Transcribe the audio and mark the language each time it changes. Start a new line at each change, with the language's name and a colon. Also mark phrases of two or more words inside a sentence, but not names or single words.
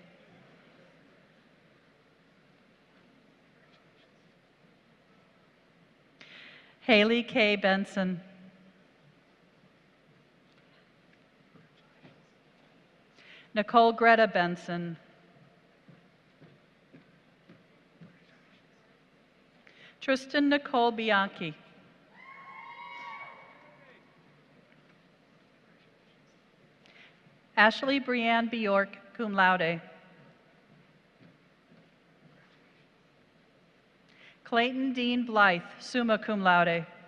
English: Haley K. Benson. Nicole Greta Benson. Tristan Nicole Bianchi. Ashley Brianne Bjork,
Latin: cum laude.
English: Clayton Dean Blythe,
Latin: summa cum laude.